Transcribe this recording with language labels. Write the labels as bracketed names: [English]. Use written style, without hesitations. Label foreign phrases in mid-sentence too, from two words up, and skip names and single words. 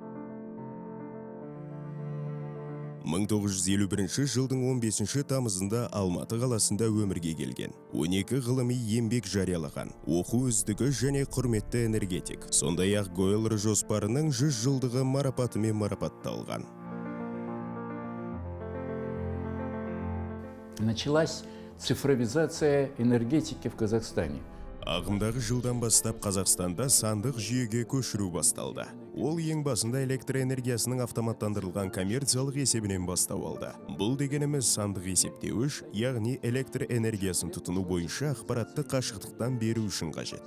[Kazakh] 1951 жылдың 15 тамызында Алматы қаласында өмірге келген. 12 ғылыми еңбек жариялаған, оқу үздігі және құрметті энергетик. Сондай-ақ Гойл жоспарының 100 жылдығы марапатымен марапатталған. [Russian] Началась цифровизация энергетики в Казахстане. [Kazakh] Ағымдағы жылдан бастап Қазақстанда сандық жүйеге көшіру басталды. Ол ең басында электроэнергиясының автоматтандырылған коммерциялық есебінен бастау алды. Бұл дегеніміз сандық есептеуіш, яғни электроэнергиясын тұтыну бойынша ақпаратты қашықтықтан беру үшін қажет.